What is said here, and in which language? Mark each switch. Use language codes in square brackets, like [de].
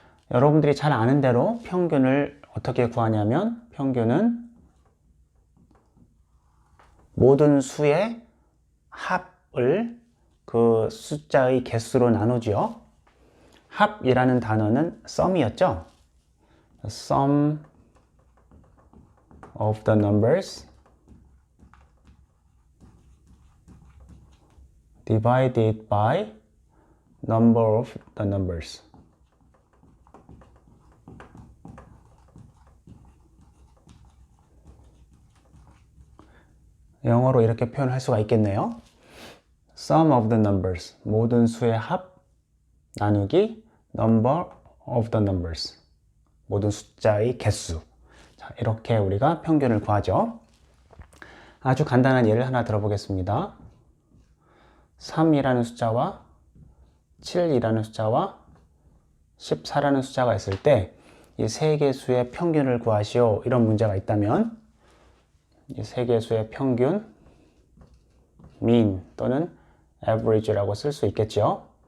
[ko] 여러분들이 잘 아는 대로 평균을 어떻게 구하냐면 평균은 모든 수의 합을 그 숫자의 개수로 나누죠. 합이라는 단어는 sum이었죠. [en] sum of the numbers divided by number of the numbers. [ko] 영어로 이렇게 표현할 수가 있겠네요. [en] sum of the numbers, [ko] 모든 수의 합 나누기 [en] number of the numbers, [ko] 모든 숫자의 개수. 자, 이렇게 우리가 평균을 구하죠. 아주 간단한 예를 하나 들어보겠습니다. 3이라는 숫자와 7이라는 숫자와 14라는 숫자가 있을 때 이 세 개수의 평균을 구하시오, 이런 문제가 있다면 이 세 개수의 평균 mean 또는 average라고 쓸 수 있겠죠.